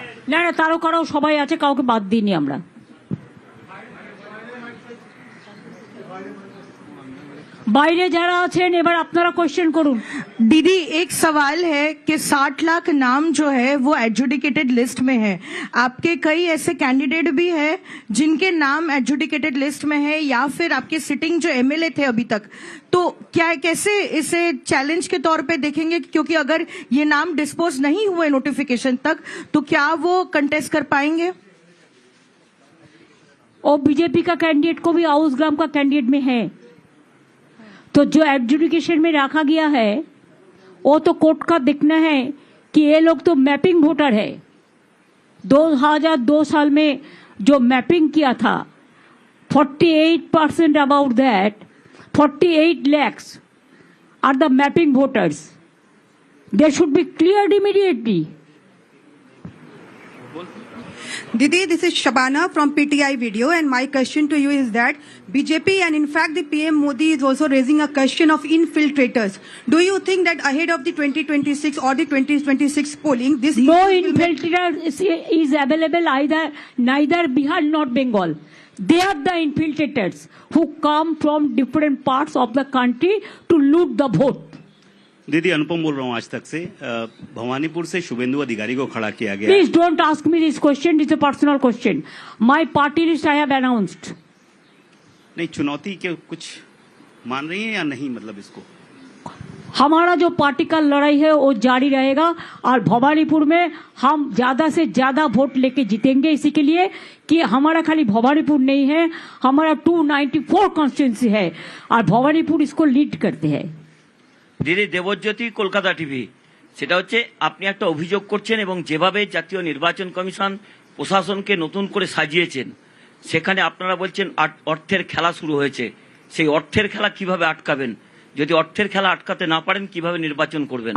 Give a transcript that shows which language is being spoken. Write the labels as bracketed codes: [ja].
[bn] না না, তারকারাও সবাই আছে, কাউকে বাদ দিইনি আমরা। বাইরে যারা আছেন এবার আপনারা কোশ্চেন করুন। [hi] दीदी, एक सवाल है कि 60 लाख नाम जो है वो एडजुडिकेटेड लिस्ट में है। आपके कई ऐसे कैंडिडेट भी है जिनके नाम एडजुडिकेटेड लिस्ट में है, या फिर आपके सिटिंग जो एमएलए थे अभी तक, तो क्या कैसे इसे चैलेंज के तौर पे देखेंगे? क्योंकि अगर ये नाम डिस्पोज नहीं हुए नोटिफिकेशन तक तो क्या वो कंटेस्ट कर पाएंगे? और बीजेपी का कैंडिडेट को भी आउसग्राम का कैंडिडेट में है, तो जो एडजुडिकेशन में रखा गया है वो तो कोर्ट का देखना है कि ये लोग तो मैपिंग वोटर है। 2002 साल में जो मैपिंग किया था, 48% about that [en] 48 lakhs are the mapping voters. They should be cleared immediately. Didi, this is Shabana from PTI Video, and my question to you is that BJP and in fact the PM Modi is also raising a question of infiltrators. Do you think that ahead of the 2026 or the 2026 polling, this no infiltrator is available neither Bihar nor Bengal. They are the infiltrators who come from different parts of the country to loot the vote. [hi] दीदी, अनुपम बोल रहा हूँ आज तक से। भवानीपुर से शुभेंदु अधिकारी को खड़ा किया गया। [en] Please don't ask me this question, it's a personal question. My party list I have announced. [hi] नहीं, चुनौती के कुछ मान रही हैं या नहीं, मतलब इसको हमारा जो पार्टी का लड़ाई है वो जारी रहेगा और भवानीपुर में हम ज्यादा से ज्यादा वोट लेके जीतेंगे, इसी के लिए कि हमारा खाली भवानीपुर नहीं है, हमारा 294 कॉन्स्टिट्यूंसी है और भवानीपुर इसको लीड करते हैं। [bn] দিদি দেবজ্যোতি কলকাতা টিভি, সেটা হচ্ছে আপনি একটা অভিযোগ করছেন এবং যেভাবে জাতীয় নির্বাচন কমিশন প্রশাসনকে নতুন করে সাজিয়েছেন সেখানে আপনারা বলছেন অর্থের খেলা শুরু হয়েছে। সেই অর্থের খেলা কিভাবে আটকাবেন? যদি অর্থের খেলা আটকাতে না পারেন কিভাবে নির্বাচন করবেন?